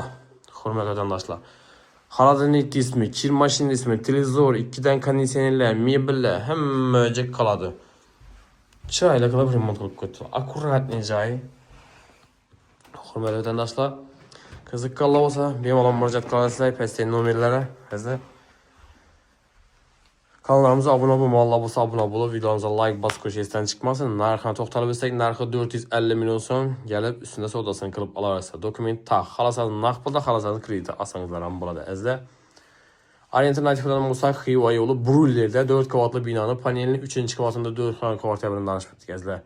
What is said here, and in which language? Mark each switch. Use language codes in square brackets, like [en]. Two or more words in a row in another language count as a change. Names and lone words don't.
[uz] Hurmatli vatandoshlar. Xaridlik ismi, kir mashina ismi, televizor, 2 konditsionerlar, mebellar hammaji qoladi. Chiroyli qilib remont qilib qo'ydi. Akkuratni joy. Hürmetli vatandaşlar. Qiziqqanlar bo'lsa, bemalol murojaat qilasizlar pastdagi nomerlarga. Hozir kanalımıza abone olmayanlar bo'lsa abone bo'lib, videomuza like bosib qo'yish esdan chiqmasin. Narxini to'xtalib o'tsak, narxi 450 million so'm, gelib üstünde savdosini qilib olaverasiz. Dokument taq, xalasangiz naqd pulda, xalasangiz kredit olsangizlar ham bo'ladi. Azizlar, alternativdan bo'lsak, Xiva yo'li Brullerda 4 qavatli binoni panelini 3-qavatında 4 xona kvartira bilan danışib o'tdik azizlar.